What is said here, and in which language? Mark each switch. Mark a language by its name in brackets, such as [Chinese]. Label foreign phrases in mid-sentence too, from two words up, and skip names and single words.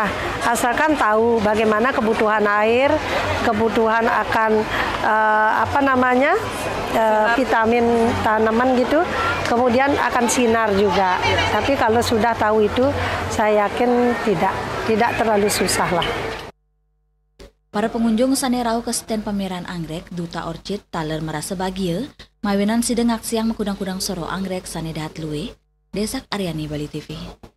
[Indonesian] Asalkan tahu bagaimana kebutuhan air, kebutuhan akan vitamin tanaman gitu, kemudian akan sinar juga. Tapi kalau sudah tahu itu, saya yakin tidak terlalu susah lah. Para pengunjung [Balinese] sanerau [Indonesian] ke stand pameran anggrek [Balinese] Duta Orchid taler [Indonesian] merasa bahagia, [Balinese] mawinan sideng aksiang mekudang-kudang soro anggrek sane dahat luwe. Desak Aryani, Bali TV.